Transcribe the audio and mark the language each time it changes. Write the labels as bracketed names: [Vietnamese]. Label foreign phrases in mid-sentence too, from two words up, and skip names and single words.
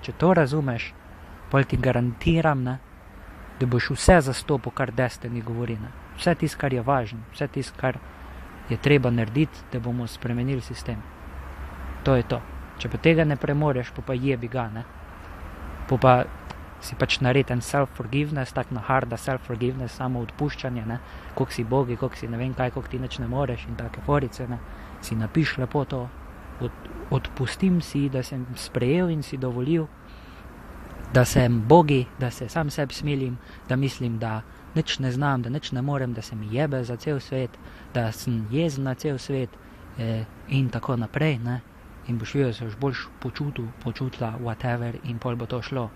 [Slovenian] Če to razumeš, pol ti garantiram, ne, da boš vse zastopil, kar Destiny govori, ne. Vse tist, kar je važno, vse tist, kar je treba narediti, da bomo spremenili sistem. To je to. Če pa tega ne premoreš, pa jebi ga, ne. Pa si pač naredi en self-forgiveness, tak na harda self-forgiveness, samo odpuščanje, ne, koliko si bogi, koliko si ne vem kaj, koliko ti nič ne moreš in take forice, ne, si napiš lepo to, odpustim si, da sem sprejel in si dovolil, da sem bogi, da se sam sebi smilim, da mislim, da nič ne znam, da nič ne morem, da se mi jebe za cel svet, da sem jezen na cel svet in tako naprej, ne, in boš videl, se boš boljš počutila, whatever, in pol bo to šlo.